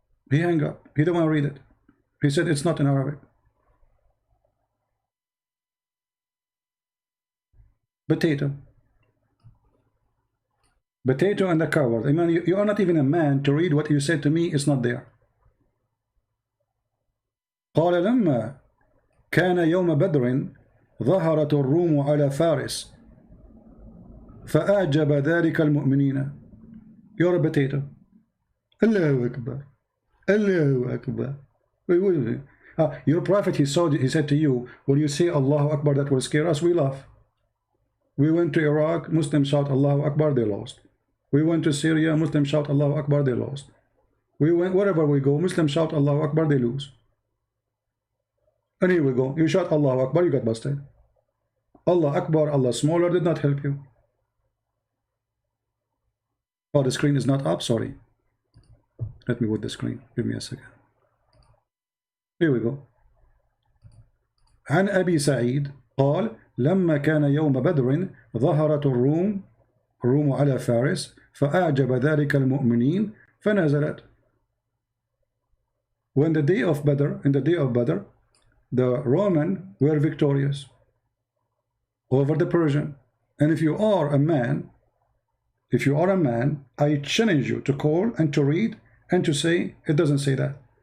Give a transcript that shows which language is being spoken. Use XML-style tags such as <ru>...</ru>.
<en>He hang up. He don't want to read it. He said it's not in Arabic. Potato and the coward. I mean, you are not even a man to read what you said to me. It's not there.</en> <ar>قال لما كان يوم بدر ظهرت الروم على فارس فأعجب ذلك المؤمنين.</ar> <en>You're a potato. Allahu Akbar. Allahu Akbar. Your prophet, he said to you, when you say Allahu Akbar, that will scare us, we laugh. We went to Iraq, Muslims shout Allahu Akbar, they lost. We went to Syria, Muslims shout Allahu Akbar, they lost. We went wherever we go, Muslims shout Allahu Akbar, they lose. And here we go. You shout Allahu Akbar, you got busted. Allah Akbar, Allah smaller did not help you. Oh, the screen is not up, sorry. Let me put the screen. Give me a second. Here we go.</en> <ar>عن أبي سعيد قال لما كان يوم بدر ظهرت الروم على فارس فأعجب ذلك المؤمنين فنزلت.</ar> <en>When the day of Badr, in the day of Badr, the Roman were victorious over the Persian. And if you are a man, I challenge you to call and to read and to say, it doesn't say that.</en>